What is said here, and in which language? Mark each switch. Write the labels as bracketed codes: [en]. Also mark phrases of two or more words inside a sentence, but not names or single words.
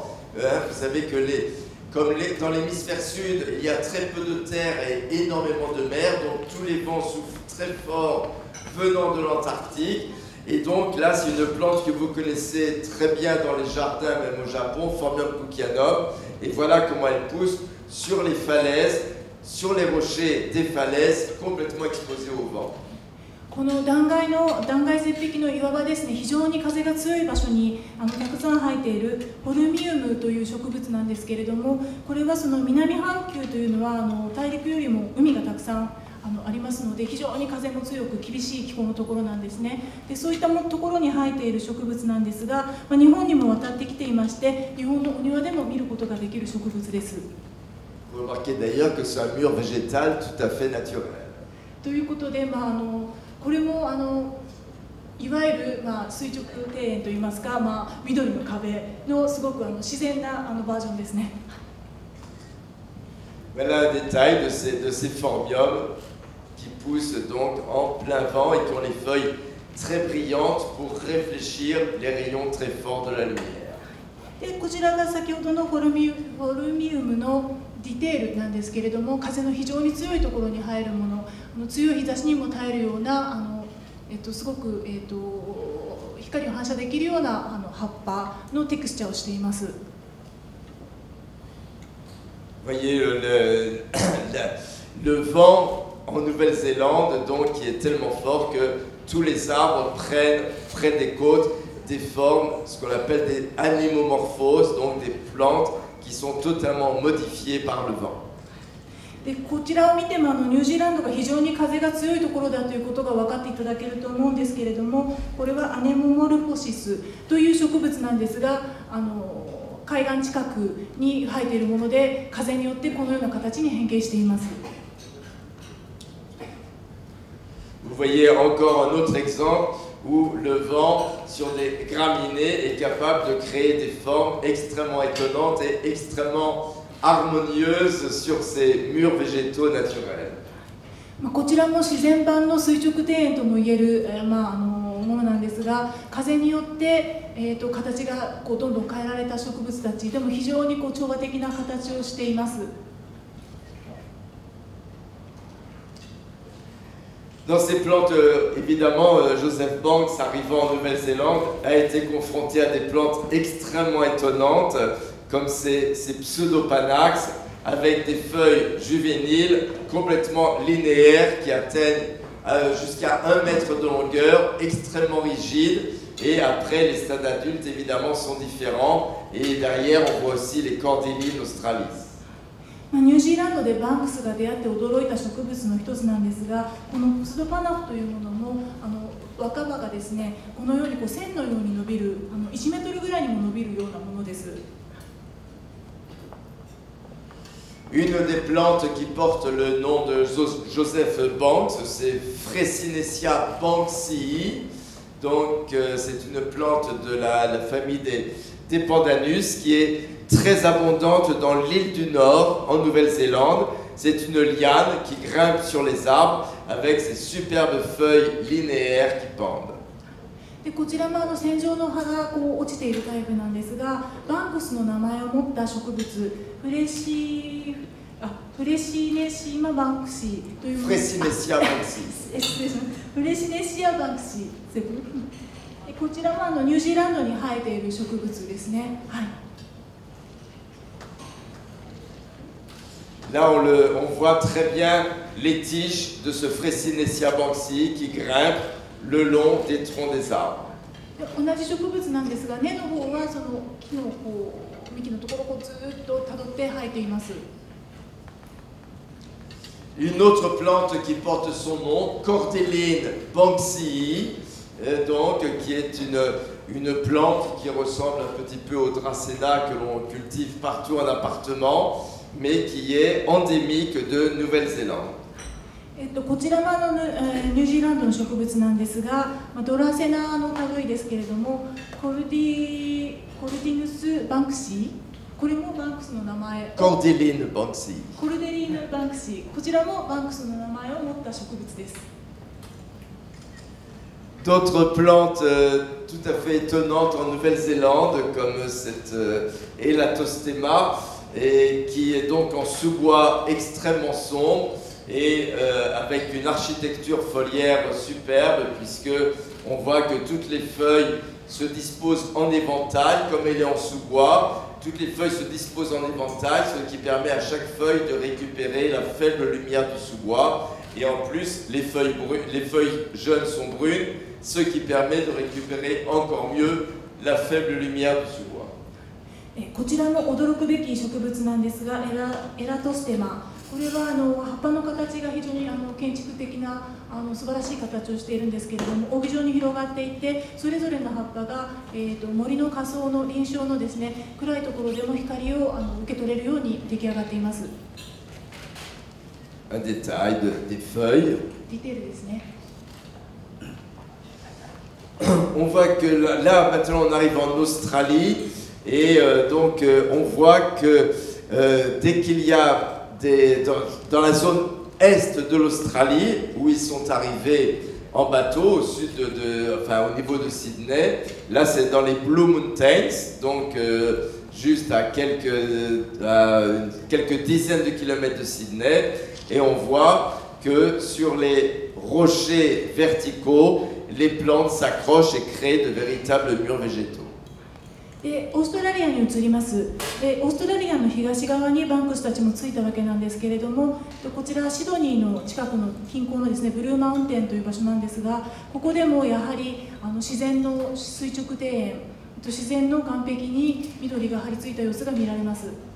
[fr] Vous savez que dans l'hémisphère sud, il y a très peu de terre et énormément de mer, donc tous les vents soufflent très fort venant de l'Antarctique. Et donc là, c'est une plante que vous connaissez très bien dans les jardins, même au Japon, Phormium kukianum. Et voilà comment elle pousse sur les falaises, sur les rochers des falaises, complètement exposés au vent. [ja] この断崖絶壁の岩場ですね、非常に風が強い場所にたくさん生えているフォルミウムという植物なんですけれども、これはその南半球というのは大陸よりも海がたくさんありますので、非常に風も強く厳しい気候のところなんですね。でそういったところに生えている植物なんですが、日本にも渡ってきていまして、日本のお庭でも見ることができる植物です。 [fr] Vous remarquez d'ailleurs que c'est un mur végétal tout à fait naturel. [ja] ということで、これもいわゆる、垂直庭園といいますか、緑の壁のすごく自然なバージョンですね。 [fr] Voilà un détail de ces phormiums qui poussent donc en plein vent et qui ont les feuilles très brillantes pour réfléchir les rayons très forts de la lumière. [ja] でこちらが先ほどのフォルミウムのディテールなんですけれども、風の非常に強いところに生えるもの、強い日差しにも耐えるようなすごく、光を反射できるような葉っぱのテクスチャーをしています。 [fr] Voyez le vent en Nouvelle-Zélande donc qui est tellement fort que tous les arbres prennent près des côtes des formes, ce qu'on appelle des animomorphoses, donc des plantes qui sont totalement modifiées par le vent. [ja] でこちらを見てもニュージーランドが非常に風が強いところだということが分かっていただけると思うんですけれども、これはアネモモルフォシスという植物なんですが、海岸近くに生えているもので、風によってこのような形に変形しています。 [fr] Vous voyez encore un autre exemple où le vent sur des graminées est capable de créer des formes extrêmement étonnantes et extrêmement harmonieuses sur ces murs végétaux naturels. [ja] こちらも自然版の垂直庭園ともいえる、ものなんですが、風によって、形がどんどん変えられた植物たちでも非常に調和的な形をしています。 [fr] Dans ces plantes, évidemment, Joseph Banks, arrivant en Nouvelle-Zélande, a été confronté à des plantes extrêmement étonnantes, comme ces pseudopanax, avec des feuilles juvéniles complètement linéaires qui atteignent jusqu'à 1 mètre de longueur, extrêmement rigides. Et après, les stades adultes, évidemment, sont différents. Et derrière, on voit aussi les Cordyline australis. [ja] ニュージーランドでバンクスが出会って驚いた植物の一つなんですが、このプスドパナフというものの若葉がですね、このように線のように伸びる1メートルぐらいにも伸びるようなものです。 [fr] Une des plantes qui porte le nom de Joseph Banks, c'est Fresinecia banksii. Donc c'est une plante de la famille des pandanus qui est très abondante dans l'île du Nord, en Nouvelle-Zélande. C'est une liane qui grimpe sur les arbres avec ses superbes feuilles linéaires qui pendent. [ja] でこちらも線状の葉が落ちているタイプなんですが、バンクスの名前を持った植物、 フレシネシマバンクシーというもの。 Fresinesia banksii. 失礼しました。フレシネシアバンクシー。こちらはニュージーランドに生えている植物ですね。はい。 [fr] Là, on voit très bien les tiges de ce Fresinesia banksii qui grimpent le long des troncs des arbres. [ja] 同じ植物なんですが、根の方はその木の幹のところをずっとたどって生えています。 [fr] Une autre plante qui porte son nom, Cordelline banksii, donc, qui est une plante qui ressemble un petit peu au Dracena que l'on cultive partout en appartement, mais qui est endémique de Nouvelle-Zélande. [ja] こちらはニュージーランドの植物なんですが、ドラセナの類ですけれども、コルディヌス・バンクシー、これもバンクスの名前。 Cordelline banksii. コルデリーヌ・バンクシー、こちらもバンクスの名前を持った植物です。 [fr] D'autres plantes tout à fait étonnantes en Nouvelle-Zélande, comme cette Elatostema, et qui est donc en sous-bois extrêmement sombre et avec une architecture foliaire superbe, puisque on voit que toutes les feuilles se disposent en éventail, comme elle est en sous-bois. Toutes les feuilles se disposent en éventail, ce qui permet à chaque feuille de récupérer la faible lumière du sous-bois. Et en plus, les feuilles jeunes sont brunes, ce qui permet de récupérer encore mieux la faible lumière du sous-bois. [ja] こちらも驚くべき植物なんですが、エラトステマ。これは葉っぱの形が非常に建築的な素晴らしい形をしているんですけれども、帯状に広がっていて、それぞれの葉っぱが、森の下層の林床のですね、暗いところでも光を受け取れるように出来上がっています。 [fr] Un détail des feuilles. [ja] ディテールですね。 [fr] On voit que là, maintenant, on arrive en Australie et donc on voit que dès qu'il y a dans la zone est de l'Australie, où ils sont arrivés en bateau, au niveau de Sydney, là c'est dans les Blue Mountains, donc juste à quelques dizaines de kilomètres de Sydney, et on voit que sur les rochers verticaux, les plantes s'accrochent et créent de véritables murs végétaux. [ja] でオーストラリアに移ります。でオーストラリアの東側にバンクスたちもついたわけなんですけれども、こちらシドニーの近くの近郊のですね、ブルーマウンテンという場所なんですが、ここでもやはり自然の垂直庭園、自然の岸壁に緑が張り付いた様子が見られます。